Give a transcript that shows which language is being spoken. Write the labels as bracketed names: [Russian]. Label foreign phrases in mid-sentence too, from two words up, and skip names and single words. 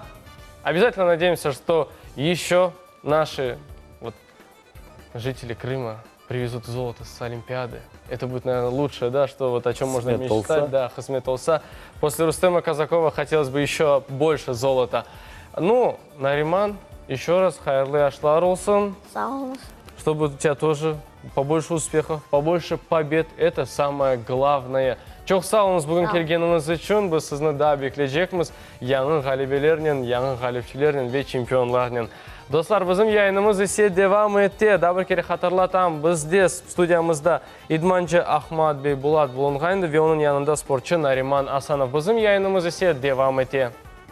[Russian] Обязательно надеемся, что еще наши жители Крыма привезут золото с Олимпиады. Это будет, наверное, лучшее, да, что вот о чем можно [Crimean Tatar] Хисмет Олса. [Russian] мечтать. Да, [Crimean Tatar] Хисмет Олса. [Russian] После Рустема Казакова хотелось бы еще больше золота. Ну, Нариман, еще раз, [Crimean Tatar] хайырлы ашлар олсын. Сауңыз. [Russian] Чтобы у тебя тоже побольше успехов, побольше побед. Это самое главное. [Crimean Tatar] Çok sağ olunuz bugün kelgeniniz için. Biz sizni daha bekleyecekmiz. Yangi galibelerinin, yangi galipçilerinin ve çempionlarının. Dostlar, bizim yayınımız ise devam etti. Daha bir kere hatırlatam. Bizde stüdyamızda idmançı Ahmatbey Bulat bulunğaydı ve onun yanında sportçu Nariman Asanov. Bizim yayınımız ise devam etti.